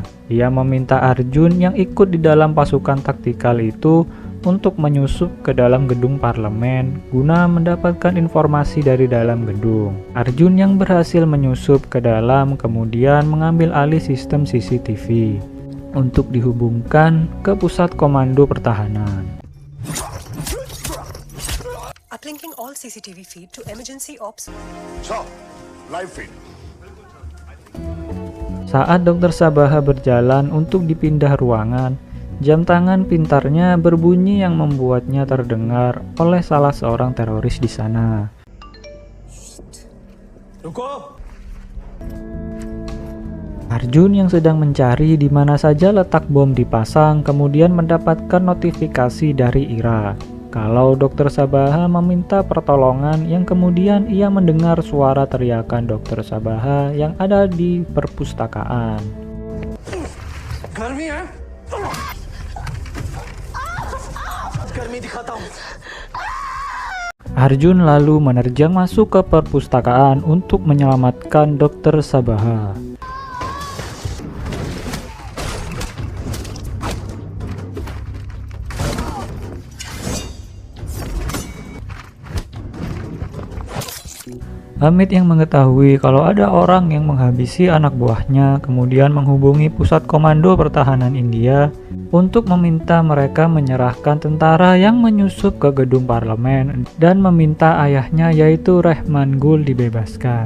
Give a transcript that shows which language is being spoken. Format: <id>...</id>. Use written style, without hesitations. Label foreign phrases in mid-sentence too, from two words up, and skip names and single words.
<id>Ia meminta Arjun yang ikut di dalam pasukan taktikal itu untuk menyusup ke dalam gedung parlemen guna mendapatkan informasi dari dalam gedung. Arjun yang berhasil menyusup ke dalam kemudian mengambil alih sistem CCTV untuk dihubungkan ke pusat komando pertahanan.</id> <en>Uplinking all CCTV feed to emergency ops. So, live feed.</en> <id>Saat Dr. Sabaha berjalan untuk dipindah ruangan, jam tangan pintarnya berbunyi yang membuatnya terdengar oleh salah seorang teroris di sana.</id> <hi>रुको</hi> <id>Arjun yang sedang mencari di mana saja letak bom dipasang kemudian mendapatkan notifikasi dari Ira kalau Dr. Sabaha meminta pertolongan, yang kemudian ia mendengar suara teriakan Dr. Sabaha yang ada di perpustakaan.</id> <hi>गर्मी है गर्मी दिखाता हूँ</hi> <id>Arjun lalu menerjang masuk ke perpustakaan untuk menyelamatkan Dr. Sabaha. Hamid yang mengetahui kalau ada orang yang menghabisi anak buahnya kemudian menghubungi pusat komando pertahanan India untuk meminta mereka menyerahkan tentara yang menyusup ke gedung parlemen dan meminta ayahnya yaitu Rehman Gul dibebaskan.</id>